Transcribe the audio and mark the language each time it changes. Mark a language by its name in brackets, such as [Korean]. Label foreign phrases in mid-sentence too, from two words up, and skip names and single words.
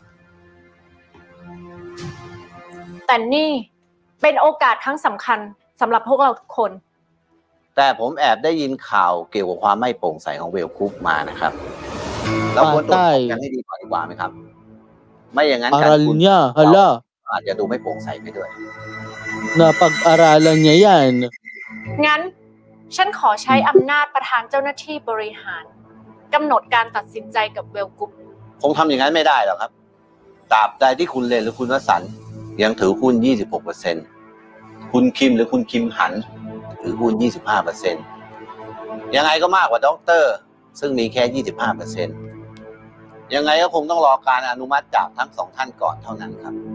[Thai] แต่นี่เป็นโอกาสครั้งสำคัญสำหรับพวกเราทุกคน แต่ผมแอบได้ยินข่าวเกี่ยวกับความไม่โปร่งใสของเวลกรุ๊ปมานะครับเราควรตรวจสอบกันให้ดีก่อนดีกว่าไหมครับไม่อย่างนั้นการคุณอาจจะดูไม่โปร่งใสไปด้วย [Filipino] napag-aralan niya yan [Thai] งั้นฉันขอใช้อำนาจประธานเจ้าหน้าที่บริหารกำหนดการตัดสินใจกับเวลกรุ๊ป คงทำอย่างนั้นไม่ได้หรอกครับตราบใดที่คุณเลนหรือคุณวสันต์ยังถือหุ้น 26% คุณคิมหรือคุณคิมหันถือหุ้น 25% ยังไงก็มากกว่าด็อกเตอร์ซึ่งมีแค่ 25% ยังไงก็คงต้องรอการอนุมัติจากทั้งสองท่านก่อนเท่านั้นครับ